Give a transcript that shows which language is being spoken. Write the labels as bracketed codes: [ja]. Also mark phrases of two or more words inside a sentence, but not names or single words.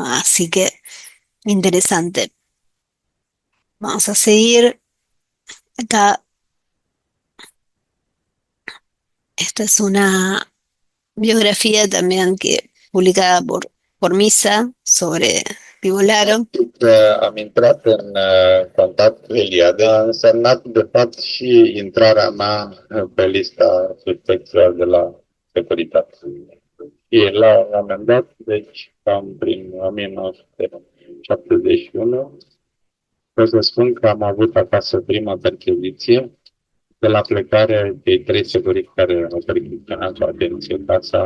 [es] Así que interesante. Vamos a seguir acá. Esta es una biografía también que publicada por Misa sobre Pivularo. [ro] Că am intrat în contact cu Eliade a însemnat, de fapt, și intrarea mea pe lista suspecților de la securitate. Și la un moment dat, deci cam prin 1971, pot să spun că am avut acasă prima percheziție de la plecare cei trei securiți care au percheziționat cu atenție casa.